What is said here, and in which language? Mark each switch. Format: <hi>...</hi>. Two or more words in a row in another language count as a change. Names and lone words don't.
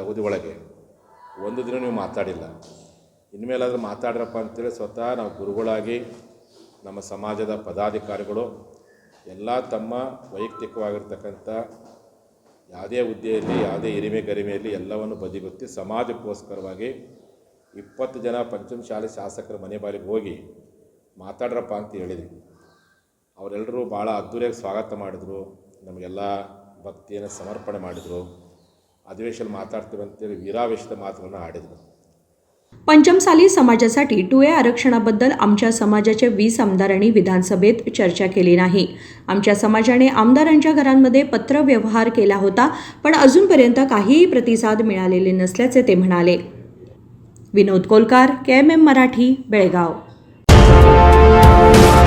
<kn>ಅವಧಿ ಒಳಗೆ ಒಂದು ದಿನ ನೀವು ಮಾತಾಡಿಲ್ಲ, ಇನ್ಮೇಲಾದರೂ ಮಾತಾಡ್ರಪ್ಪ ಅಂತೇಳಿ ಸ್ವತಃ ನಾವು ಗುರುಗಳಾಗಿ ನಮ್ಮ ಸಮಾಜದ ಪದಾಧಿಕಾರಿಗಳು ಎಲ್ಲ ತಮ್ಮ ವೈಯಕ್ತಿಕವಾಗಿರ್ತಕ್ಕಂಥ ಯಾವುದೇ ಹುದ್ದೆಯಲ್ಲಿ ಯಾವುದೇ ಹಿರಿಮೆ ಗರಿಮೆಯಲ್ಲಿ ಎಲ್ಲವನ್ನು ಬದಿಗೊತ್ತಿ ಸಮಾಜಕ್ಕೋಸ್ಕರವಾಗಿ 20 ಜನ ಪಂಚಮಸಾಲಿ ಶಾಸಕರ ಮನೆ ಬಾಗಿಲಿಗೆ ಹೋಗಿ ಮಾತಾಡ್ರಪ್ಪ ಅಂತ ಹೇಳಿದ್ವಿ। ಅವರೆಲ್ಲರೂ ಭಾಳ ಅದ್ದೂರಿಯಾಗಿ ಸ್ವಾಗತ ಮಾಡಿದರು, ನಮಗೆಲ್ಲ ಭಕ್ತಿಯನ್ನು ಸಮರ್ಪಣೆ ಮಾಡಿದರು, ಅಧಿವೇಶನ ಮಾತಾಡ್ತೀವಿ ಅಂತೇಳಿ ವೀರಾವೇಶದ ಮಾತುಗಳನ್ನು ಆಡಿದರು।</kn> <mr>पंचमसाली समाजासाठी 2A आरक्षणाबद्दल आमच्या समाजाच्या 20 आमदारांनी विधानसभेत चर्चा केली नाही। आमच्या समाजाने आमदारांच्या घरांमध्ये पत्र व्यवहार केला होता, पण अजूनपर्यंत काहीही प्रतिसाद मिळालेले नसल्याचे ते म्हणाले। विनोद कोलकार, KMM मराठी, बेळगाव।</mr>